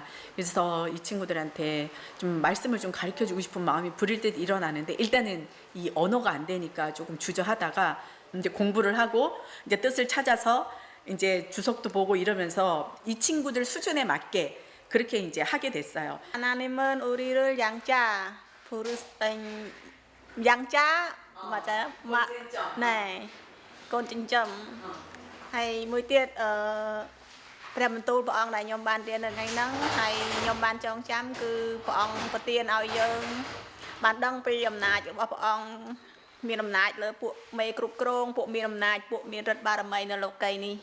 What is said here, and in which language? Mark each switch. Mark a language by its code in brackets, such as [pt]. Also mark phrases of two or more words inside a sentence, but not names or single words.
[ko] 그래서 이 친구들한테 좀 말씀을 좀 가르쳐주고 싶은 마음이 부릴 때 일어나는데, 일단은 이 언어가 안 되니까 조금 주저하다가 이제 공부를 하고 이제 뜻을 찾아서 이제 주석도 보고 이러면서 이 친구들 수준에 맞게 그렇게 이제 하게 됐어요. 하나님은 우리를 양자 양자 맞아요? 네, 꼰진점. [km] ហើយមួយទៀតព្រះបន្ទូលព្រះអង្គដែលខ្ញុំបានរៀននៅថ្ងៃហ្នឹងហើយខ្ញុំបានចងចាំគឺព្រះអង្គប្រទានឲ្យយើងបានដឹងពីអំណាចរបស់ព្រះអង្គមានអំណាចលើពួកមេគ្រប់គ្រងពួកមានអំណាចពួកមានឫទ្ធិបារមីនៅលោកីនេះ